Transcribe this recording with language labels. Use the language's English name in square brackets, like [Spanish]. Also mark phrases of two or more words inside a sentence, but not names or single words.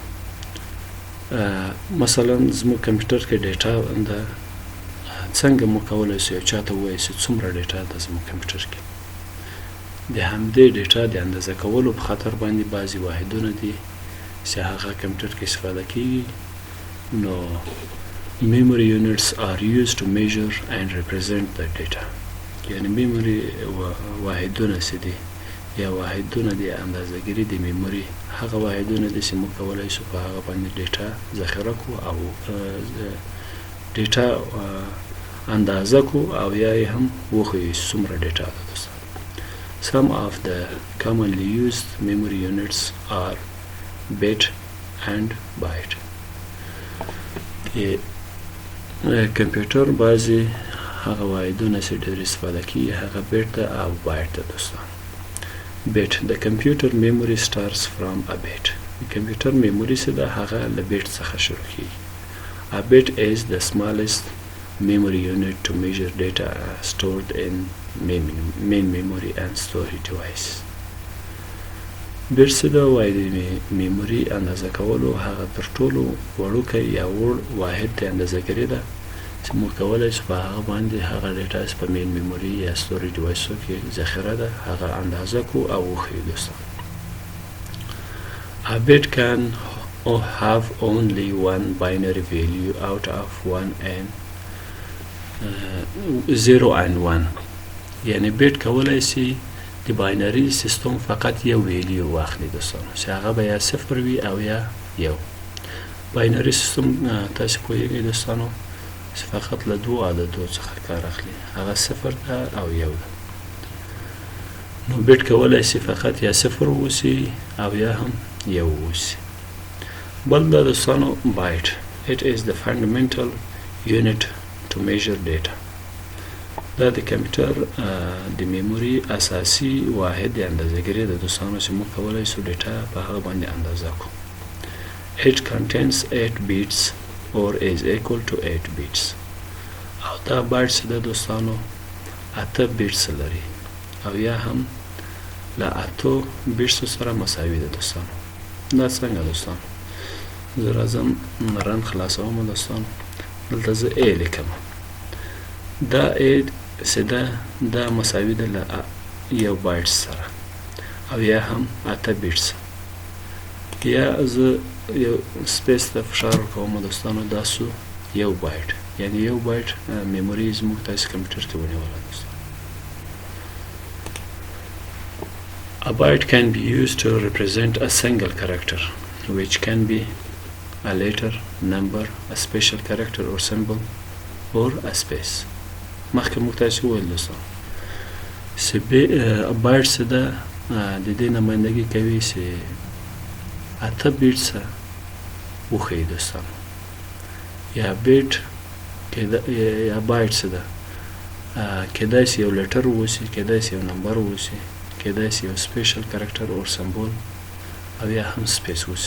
[Pashto] مثلا زموږ کمپیوټر کې ډیټا ده څنګه مو کولی سو یو چاته ووایو چې څومره ډیټا ده زموږ کمپیوټر کې. د همدې ډیټا د اندازه کولو په خاطر باندې بعضې واحدونه دي چې هغه کمپیوټر کې استفاده کیږي. [English] نو memory units are used to measure and represent the data. [Pashto] یعنی memory واحدونه چې دي یا واحدونه د اندازهګیري د میموري هغه واحدونه دي چې موږ کولی شو په هغه باندې ډیټا ذخیره کړو او ډیټا اندازه کړو او یا یې هم وښیو چې څومره ډیټا ده. [English] دوستان some of the commonly used memory units are bit and byte. [Pashto] کمپیوټر بعضې هغه واحدونه چې ډېر استفاده کیږي هغه بیت ده او بایټ ده. [English] دوستان bit, the computer memory starts from a bit. [Pashto] د کمپیوټر میموري چې ده هغه له بیت څخه شروع کیږي. [English] A bit is the smallest memory unit to measure data stored in main memory and storage device. [Pashto] بیت چې ده وایي د میموري اندازه کولو هغه تر ټولو وړوکی یا وړ واحد د اندازهګري ده چې موږ کولی شو په هغه باندې هغه ډیټا چې په [English] main memory [Pashto] یا [English] storage devices [Pashto] کې ذخیره ده هغه اندازه کړو او وښیو. [English] دوستان A bit can have only one binary value out of 0 and 1. [Pashto] یعنی بیت کولی شي د [English] binary system [Pashto] فقط یو ویلیو واخلي. دوستان چې هغه به یا صفر وي او یا یو. [English] binary system [Pashto] تاسو پوهیږئ دوستانو فقط له دوو عددو څخه کار اخلي، هغه صفر ده او یو ده. نو بیت کولی شي فقط یا صفر واوسي او یا هم یو واوسي. بل دا دوستانو بایټ. [English] It is the fundamental unit to measure data. [Pashto] دا د کمپیوټر د میموري اساسي واحد د اندازهګري د دوستانو چې موږ کولی شو ډیټا په هغه باندې اندازه کړو. [English] It contains 8 bits or is equal to 8 bits. [Pashto] او دا بایټ چې ده دوستانو 8 بټس لري او یا هم له 8 بټسو سره مساوي ده. دوستانو دا څنګه دوستانو؟ زه راځم رن خلاصوم دوستانو. دلته زه ا لیکم. دا ا چې ده دا مساوي ده له یو بایټ سره او یا هم 8 بټس. یا زه یو سپیس ته فشار ورکوم دوستانو دا سو یو بایټ. یعنی یو بایټ میموري زموږ تاسې کمپیوټر کې ونیوله. [English] دوستانو A byte can be used to represent a single character which can be a letter, number, a special character or symbol or a space. [Pashto] مخکې موږ تاسې وویل دوستانو چې بایټ چې ده د دې نمایندګي کوي چې 8 بټسه وښیي. دوستانو یا بیټ یا بایټ چې ده کیدای شي یو لیټر واوسي، کیدای شي یو نمبر واوسي، کیدای شي یو [English] special character [Pashto] او سمبول او یا هم سپیس واوسي.